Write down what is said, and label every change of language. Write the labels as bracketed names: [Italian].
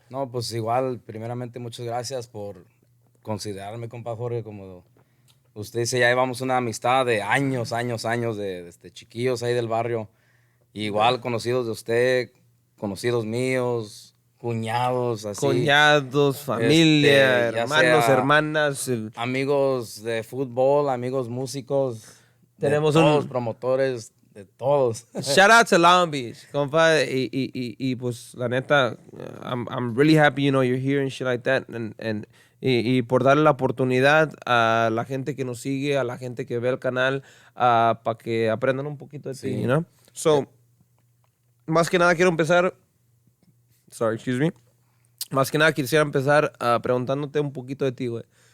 [Spanish] No, pues igual, primeramente, muchas gracias por considerarme, compa Jorge, como usted dice, ya llevamos una amistad de años, de chiquillos ahí del barrio. Igual conocidos de usted, conocidos míos, cuñados, así. Cuñados, familia, hermanos, hermanas. Amigos de fútbol, amigos músicos. Tenemos todos, promotores, de todos. [English] Shout out to Long Beach, compa. [Spanish] Y pues, la neta, [English] I'm really happy, you know, you're here and shit like that. [Spanish] Y por darle la oportunidad a la gente que nos sigue, a la gente que ve el canal, para que aprendan un poquito de ti, [English] you know? [Spanish] So, más que nada quiero empezar... [English] Sorry, excuse me. [Spanish] Más que nada quisiera empezar preguntándote un poquito de ti, güey.